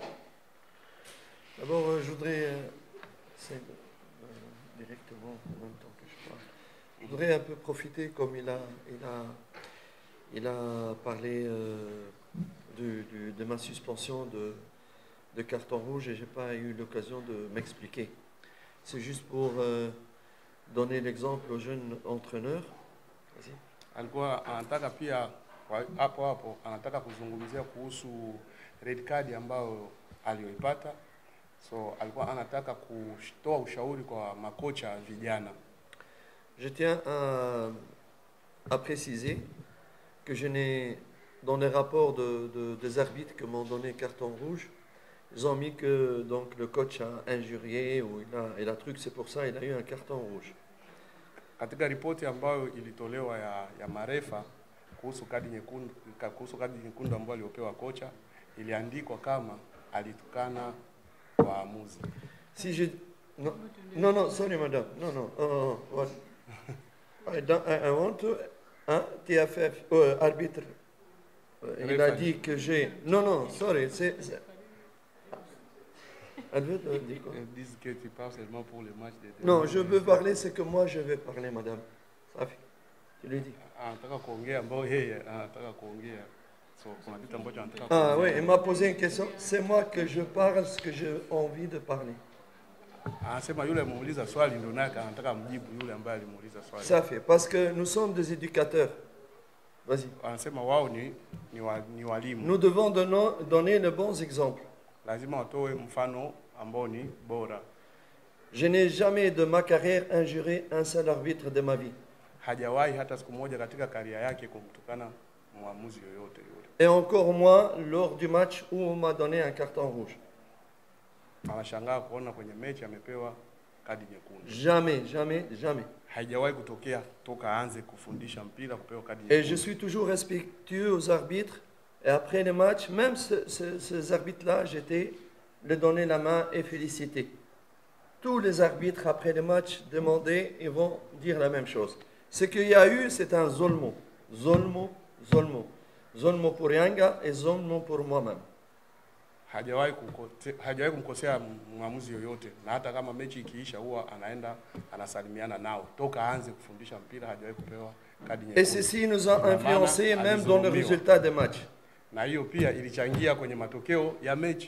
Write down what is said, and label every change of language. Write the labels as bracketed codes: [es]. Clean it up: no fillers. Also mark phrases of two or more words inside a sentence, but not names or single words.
[fr] D'abord, je voudrais, directement en même temps que je parle, je voudrais un peu profiter, comme il a parlé de ma suspension de carton rouge et je n'ai pas eu l'occasion de m'expliquer. C'est juste pour donner l'exemple aux jeunes entraîneurs. Vas-y. [sw] Alikuwa anataka pia hapo anataka kuzungumzia kuhusu [en] red card [sw] ambayo aliyoipata. So alikuwa anataka kutoa ushauri kwa makocha vijana. [fr] Je tiens à préciser que je n'ai, dans les rapports des arbitres qui m'ont donné carton rouge, ils ont mis que donc, le coach a injurié ou il a truc, c'est pour ça il a eu un carton rouge. [sw] Katika ripoti ambayo ilitolewa ya marefa kuhusu kadi nyekundu ambayo aliopewa kocha, iliandikwa kama alitukana waamuzi. [fr] Si je non, sorry madame. Non. [en] What? I want to TFF arbitre. [fr] Il a dit que j'ai non, sorry, c'est elle veut dire quoi? Ils disent que tu parles seulement pour le match de Non, je veux parler, c'est que moi je vais parler, madame. Ça fait. Tu lui dis. [sw] Anataka kuongea ambao yeye anataka kuongea. So kuna kitu ambacho anataka [fr] Ah oui, il m'a posé une question. C'est moi que je parle ce que j'ai envie de parler. [sw] Anasema yule muuliza swali ndio naye anataka mjibu yule ambaye alimuuliza swali. [fr] Ça fait parce que nous sommes des éducateurs. Vas-y. [sw] Anasema wao ni walimu. [fr] Nous devons donner les bons exemples. [sw] Lazima watoe mfano ambao ni bora. [fr] Je n'ai jamais de ma carrière injuré un seul arbitre de ma vie. [sw] Hajawahi hata siku moja katika karia yake kumtukana mwamuzi yoyote yule. [fr] Et encore moins lors du match où on m'a donné un carton rouge. [sw] Anashangaa kuona kwenye mechi amepewa kadi nyekundu. [fr] Jamais. [sw] Haijawahi kutokea toka aanze kufundisha mpira kupewa kadi nyekundu. [fr] Et je [sw] nyekundu. [fr] suis toujours respectueux aux arbitres. Et après les matchs, même ces arbitres-là, j'étais de donner la main et féliciter. Tous les arbitres, après les matchs, demandaient et vont dire la même chose. Ce qu'il y a eu, c'est un zolmo. Zolmo pour Yanga et zolmo pour moi-même. [sw] Hajawahi kumkosea mwamuzi yoyote, na hata kama mechi ikiisha huwa anaenda anasalimiana nao. Toka aanze kufundisha mpira hajawahi kupewa kadi nyekundu. [fr] Et ceci nous a influencé même dans le résultat des matchs. [sw] Na hiyo pia ilichangia kwenye matokeo ya mechi.